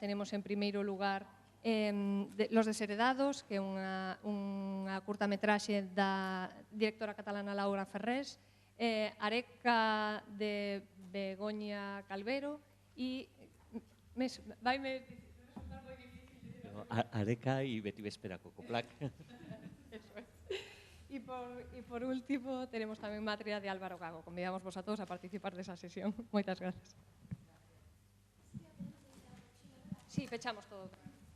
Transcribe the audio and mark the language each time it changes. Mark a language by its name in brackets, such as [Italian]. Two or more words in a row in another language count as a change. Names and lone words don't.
[Galician] Tenemos en primeiro lugar Los Desheredados, que é unha curtametraxe da directora catalana Laura Ferrés, Areca de Begoña Calvero e vaime resultar moi difícil. [Spanish] Areca y Betty Vespera Cocoplac. Eso es. Y por último, tenemos tamén Matria de Álvaro Gago. [Galician] Convidamos vos a todos a participar desa sesión. Moitas grazas. Sí, fechamos todo.